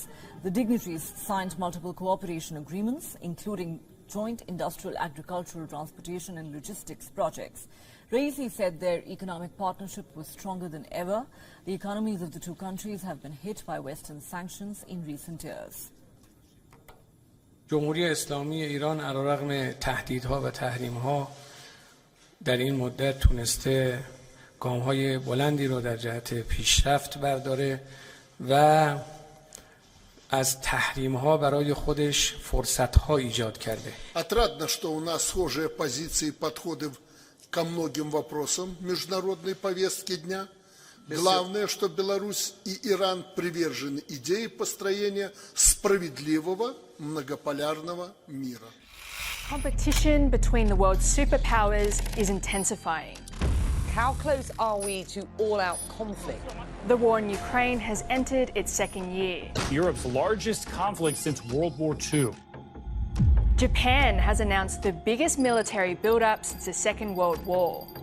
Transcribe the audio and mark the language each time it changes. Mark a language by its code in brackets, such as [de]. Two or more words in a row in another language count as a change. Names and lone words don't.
[en] The dignitaries signed multiple cooperation agreements, including joint industrial, agricultural, transportation and logistics projects. Raisi said their economic partnership was stronger than ever. The economies of the two countries have been hit by Western sanctions in recent years. [fa] جمهوری اسلامی ایران علیرغم تهدیدها و تحریم‌ها در این مدت تونسته گام‌های بلندی رو در جهت پیشرفت برداره و از تحریم‌ها برای خودش فرصت‌ها ایجاد کرده. [ru] Отрадно, что у нас схожие позиции и подходы ко многим вопросам международной повестки дня. Главное, что Беларусь и Иран привержены идее построения справедливого многополярного мира. [en] Competition between the world's superpowers is intensifying. How close are we to all-out conflict? The war in Ukraine has entered its second year. Europe's largest conflict since World War II. Japan has announced the biggest military build-up since the Second World War.